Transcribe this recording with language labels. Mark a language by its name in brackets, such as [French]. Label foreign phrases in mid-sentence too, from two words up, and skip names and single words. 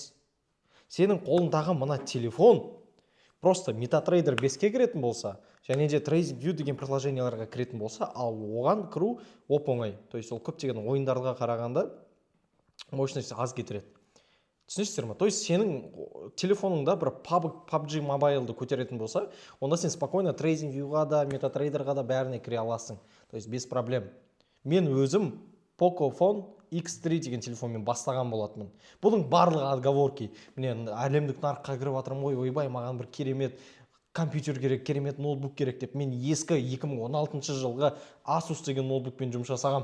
[Kazakh] Сенің қолыңдағы мына телефон просто MetaTrader 5-ке кіретін болса, және де TradingView деген приложенияларға кіретін болса, ал оған кіру оп-оңай. [Russian] То есть [Kazakh] ол көптеген ойындарға қарағанда мощность аз кетіреді. Түсінесіздер ме? [Russian] То есть [Kazakh] сенің телефоныңда бір PUBG Mobile'ды көтеретін болса, онда сен спокойно TradingView-ға да, MetaTrader-ға да бәріне кіре аласың. [Russian] То есть без проблем. [Kazakh] Мен өзім Pocophone X3 деген телефонмен бастаған болатынмын. Бұның барлығы отговорки. Мен әлемдік нарыққа кіріп жатырмын ғой, ойбай, маған бір керемет компьютер керек, керемет ноутбук керек деп, мен ескі 2016 жылғы Asus деген ноутбукпен жұмыс жасағам.